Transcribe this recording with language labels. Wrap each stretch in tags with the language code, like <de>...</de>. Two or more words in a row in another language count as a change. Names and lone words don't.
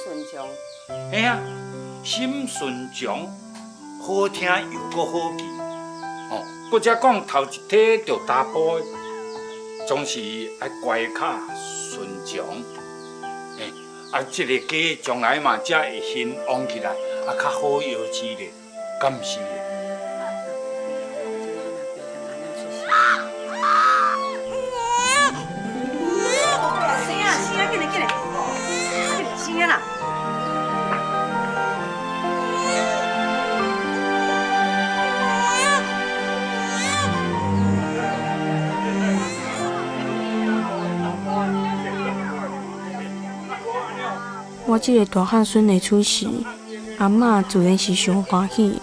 <nan>嘿啊， 心顺从，好听又搁好记。哦，搁则讲头一体着踏步的，总是爱乖巧顺从。这个家将来嘛，才会兴旺起来，较好摇钱咧，敢毋是？生啊，紧来，生啦！我这个大汉孙的出世，阿嬷自然是上欢喜。</nan>